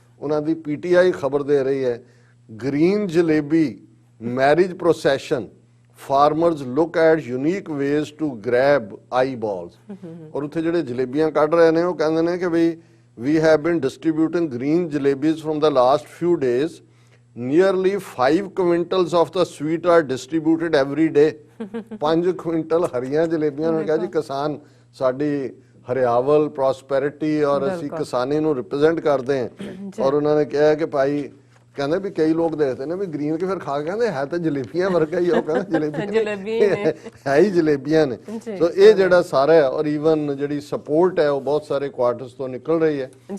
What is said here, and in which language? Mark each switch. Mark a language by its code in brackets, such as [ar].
[pa] ਉਹਨਾਂ ਦੀ ਪੀਟੀਆਈ ਖਬਰ ਦੇ ਰਹੀ ਹੈ [en] Green jalebi marriage procession, farmers look at unique ways to grab eyeballs. [pa] ਔਰ ਉੱਥੇ ਜਿਹੜੇ ਜਲੇਬੀਆਂ ਕੱਢ ਰਹੇ ਨੇ ਉਹ ਕਹਿੰਦੇ ਨੇ ਕਿ ਵੀ [en] we have been distributing green jalebis from the last few days. Nearly 5 quintals of the sweet are distributed every day. [pa] 5 quintal ਹਰੀਆਂ ਜਲੇਬੀਆਂ ਨੇ ਕਿਹਾ ਜੀ ਕਿਸਾਨ ਸਾਡੀ ਹਰਿਆਵਲ ਪ੍ਰੋਸਪੈਰਿਟੀ ਔਰ ਅਸੀਂ ਕਿਸਾਨੀ ਨੂੰ ਰਿਪਰੈਜ਼ੈਂਟ ਕਰਦੇ ਹਾਂ। ਔਰ ਉਹਨਾਂ ਨੇ ਕਿਹਾ ਕਿ ਭਾਈ ਕਹਿੰਦੇ ਵੀ ਕਈ ਲੋਕ ਦੇਖਦੇ ਨੇ ਵੀ ਗ੍ਰੀਨ ਕੇ ਫਿਰ ਖਾ ਕੇ ਕਹਿੰਦੇ ਹੈ ਤਾਂ ਜਲੇਬੀਆਂ ਵਰਗਾ ਹੀ। ਉਹ ਕਹਿੰਦੇ ਜਲੇਬੀ ਹੈ ਹੀ ਜਲੇਬੀਆਂ ਨੇ। ਸੋ ਇਹ ਜਿਹੜਾ ਸਾਰਾ ਹੈ ਔਰ ਈਵਨ ਜਿਹੜੀ ਸਪੋਰਟ ਹੈ ਉਹ ਬਹੁਤ ਸਾਰੇ ਕੁਆਰਟਰਸ ਤੋਂ ਨਿਕਲ ਰਹੀ ਹੈ।